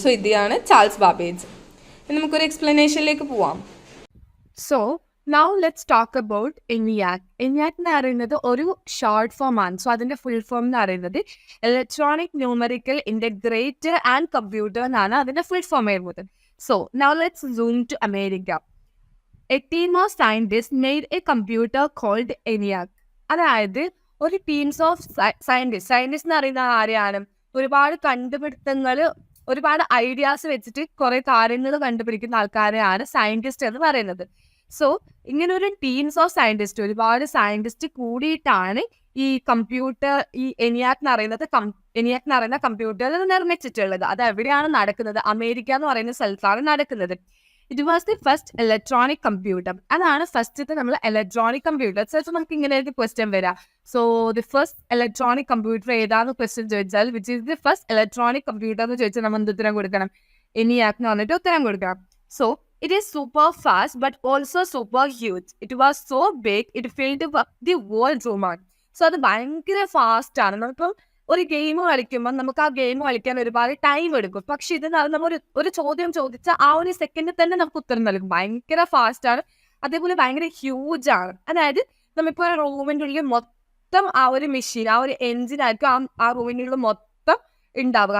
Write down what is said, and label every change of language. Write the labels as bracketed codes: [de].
[ml] So ഇതാണ് Charles Babbage. നമുക്കൊരു എക്സ്പ്ലനേഷനിലേക്ക് പോവാം. So [en] Now let's talk about ENIAC. [ml] ENIAC എന്ന് പറയുന്നത് ഒരു ഷോർട്ട് ഫോം ആണ്. സോ അതിൻ്റെ ഫുൾ ഫോം എന്ന് പറയുന്നത് electronic numerical integrator and computer എന്നാണ് അതിൻ്റെ ഫുൾ ഫോം വരുന്നത്. [en] So now let's zoom to America. A team of scientists made a computer called ENIAC. [ml] അതായത് ഒരു ടീംസ് ഓഫ് സയൻറ്റിസ്റ്റ് എന്ന് പറയുന്ന ആരെയാണ്? ഒരുപാട് കണ്ടുപിടുത്തങ്ങൾ, ഒരുപാട് ഐഡിയാസ് വെച്ചിട്ട് കുറേ കാര്യങ്ങൾ കണ്ടുപിടിക്കുന്ന ആൾക്കാരെയാണ് സയൻറ്റിസ്റ്റ് എന്ന് പറയുന്നത്. സോ ഇങ്ങനെ ഒരു ടീംസ് ഓഫ് സയൻറ്റിസ്റ്റ്, ഒരുപാട് സയൻറ്റിസ്റ്റ് കൂടിയിട്ടാണ് ഈ കമ്പ്യൂട്ടർ, ഈ ENIAC എന്ന് പറയുന്ന കമ്പ്യൂട്ടർ നിർമ്മിച്ചിട്ടുള്ളത്. അത് എവിടെയാണ് നടക്കുന്നത്? അമേരിക്ക എന്ന് പറയുന്ന സ്ഥലത്താണ് നടക്കുന്നത്. [en] It was the first electronic computer. [ml] അതാണ് ഫസ്റ്റത്തെ നമ്മൾ ഇലക്ട്രോണിക് കമ്പ്യൂട്ടർ. ചിലപ്പോൾ നമുക്ക് ഇങ്ങനെ ഒരു ക്വസ്റ്റ്യൻ വരാം. So the first electronic computer ഏതാണെന്ന് ക്വസ്റ്റ്യൻ ചോദിച്ചാൽ [en] which is the first electronic computer [ml] എന്ന് ചോദിച്ചാൽ നമ്മൾ എന്ത് ഉത്തരം കൊടുക്കണം? ENIAC എന്ന് പറഞ്ഞിട്ട് ഉത്തരം കൊടുക്കണം. [en] So it is super fast but also super huge. It was so big it filled the world room. [ml] So അത് ഭയങ്കര ഫാസ്റ്റ് ആണ്. നമ്മളിപ്പം ഒരു ഗെയിം കളിക്കുമ്പോൾ നമുക്ക് ആ ഗെയിം കളിക്കാൻ ഒരുപാട് ടൈം എടുക്കും. പക്ഷെ ഇത് നമ്മൾ ഒരു ചോദ്യം ചോദിച്ചാൽ ആ ഒരു സെക്കൻഡിൽ തന്നെ നമുക്ക് ഉത്തരം നൽകും. ഭയങ്കര ഫാസ്റ്റ് ആണ്. അതേപോലെ ഭയങ്കര ഹ്യൂജ് ആണ്. അതായത് നമ്മളിപ്പോൾ റൂമിൻ്റെ ഉള്ളിൽ മൊത്തം ആ ഒരു മെഷീൻ, ആ ഒരു എൻജിനായിരിക്കും ആ റൂമിൻ്റെ ഉള്ളിൽ മൊത്തം ഉണ്ടാവുക.